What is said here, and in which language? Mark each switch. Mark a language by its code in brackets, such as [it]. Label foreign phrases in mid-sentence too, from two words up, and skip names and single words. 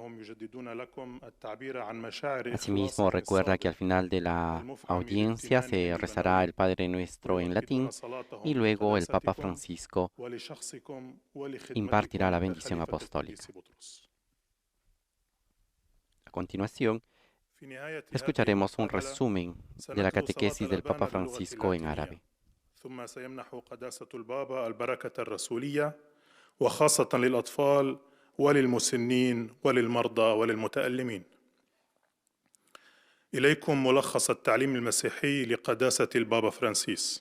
[es] Asimismo, recuerda que al final de la audiencia se rezará el Padre Nuestro en latín y luego el Papa Francisco impartirá la bendición apostólica. A continuación, escucharemos un resumen de la catequesis del Papa Francisco en árabe. [ar] ثم سيمنح قداسة البابا البركة الرسولية وخاصة للأطفال وللمسنين وللمرضى وللمتألمين. إليكم ملخص التعليم المسيحي لقداسة البابا فرانسيس.